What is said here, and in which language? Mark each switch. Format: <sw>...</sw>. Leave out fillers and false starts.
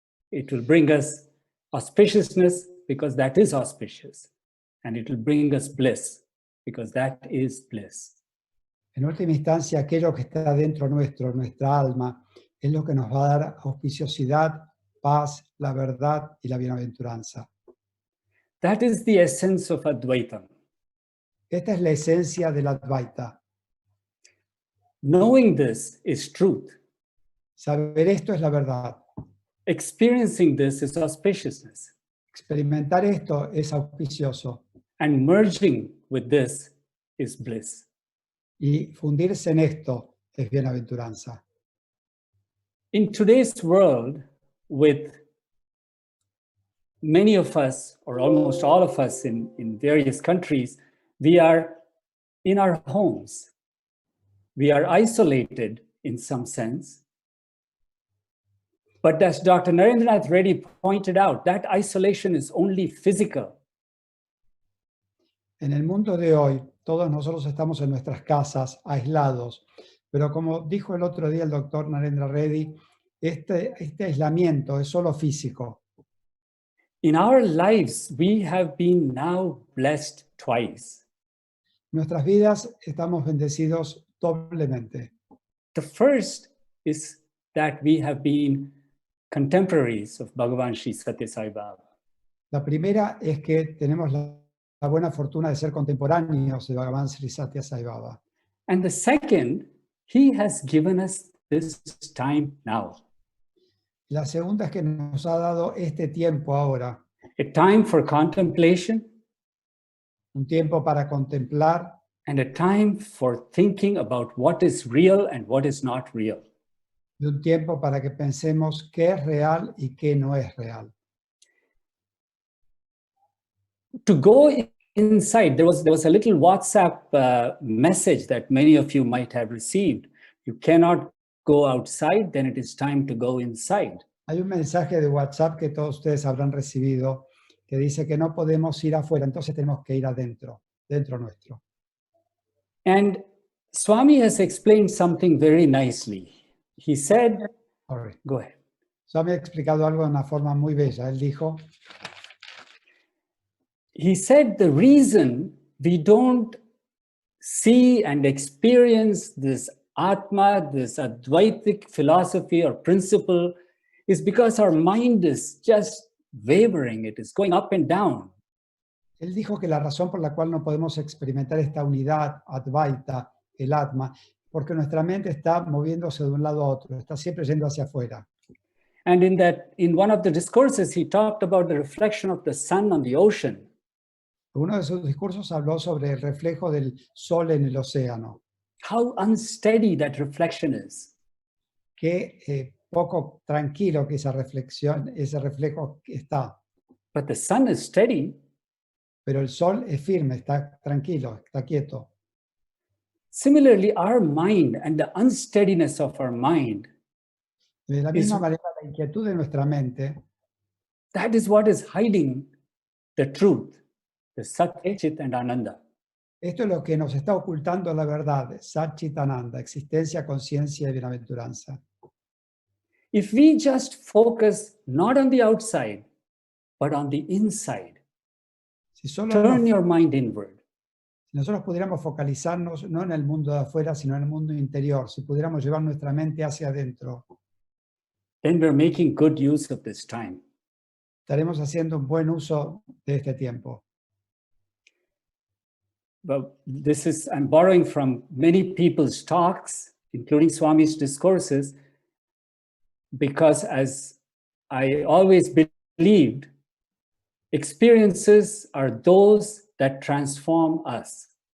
<en>It will bring us auspiciousness because that is auspicious. And it will bring us bliss because that is bliss.</en> <es>En última instancia, aquello que está dentro nuestro, nuestra alma, es lo que nos va a dar auspiciosidad, paz, la verdad y la bienaventuranza.</es> <en>That is the essence of Advaitam.</en> <es>Esta es la esencia del Advaita.</es> <en>Knowing this is truth.</en> <es>Saber esto es la verdad.</es> <en>Experiencing this is auspiciousness.</en> <es>Experimentar esto es auspicioso.</es> <en>And merging with this is bliss.</en> <es>Y fundirse en esto es bienaventuranza.</es> <en>In today's world, with many of us, or almost all of us in various countries, we are in our homes. We are isolated in some sense. But as Dr. Narendranath Reddy pointed out, that isolation is only physical.</en> <es>En el mundo de hoy, todos nosotros estamos en nuestras casas, aislados, pero como dijo el otro día el doctor Narendra Reddy, este aislamiento es solo físico.</es> <en>In our lives, we have been now blessed twice.</en> <es>Nuestras vidas estamos bendecidos doblemente.</es> <en>The first is that we have been contemporaries of Bhagavan Sri Sathya Sai Baba.</en> <es>La primera es que tenemos la buena fortuna de ser contemporáneos de Bhagavan Sri Sathya Sai Baba.</es> <en>And the second, he has given us this time now.</en> <es>La segunda es que nos ha dado este tiempo ahora,</es> <en>A time for contemplation</en> <es>un tiempo para contemplar</es> <en>and a time for thinking about what is real and what is not real.</en> <es>y un tiempo para que pensemos qué es real y qué no es real.</es> <en>To go inside, there was a little WhatsApp message that many of you might have received. You cannot go outside, then it is time to go inside.</en> <es>Hay un mensaje de WhatsApp que todos ustedes habrán recibido que dice que no podemos ir afuera, entonces tenemos que ir adentro, dentro nuestro.</es> <en>And Swami has explained something very nicely. He said, Sorry. go ahead.</en> <es>Swami ha explicado algo de una forma muy bella. Él dijo,</es> <en>He said the reason we don't see and experience this Atma, this Advaitic philosophy or principle, is because our mind is just wavering. It is going up and down.</en> <es>él dijo que la razón por la cual no podemos experimentar esta unidad Advaita, el Atma, porque nuestra mente está moviéndose de un lado a otro, está siempre yendo hacia afuera.</es> <en>And in one of the discourses, he talked about the reflection of the sun on the ocean.</en> <es>Uno de sus discursos habló sobre el reflejo del sol en el océano.</es> <en>How unsteady that reflection is.</en> <es>Qué poco tranquilo que esa reflexión, ese reflejo está.</es> <en>But the sun is steady.</en> <es>Pero el sol es firme, está tranquilo, está quieto.</es> <en>Similarly, our mind and the unsteadiness of our mind</en> <es>De la misma manera, la inquietud de nuestra mente,</es> <en>that is what is hiding the truth, the Sat, Chit, and Ananda.</en> <es>esto es lo que nos está ocultando la verdad, Sat Chit Ananda, existencia, conciencia y bienaventuranza.</es> <en>If we just focus not on the outside, but on the inside,</en> <es>Si</es> <en>turn your mind inward,</en> <es>nosotros pudiéramos focalizarnos no en el mundo de afuera, sino en el mundo interior, si pudiéramos llevar nuestra mente hacia adentro,</es> <en>then we're making good use of this time.</en> <es>estaremos haciendo un buen uso de este tiempo.</es> <en>But I'm borrowing from many people's talks, including Swami's discourses, because as I always believed, experiences are those that transform us.</en>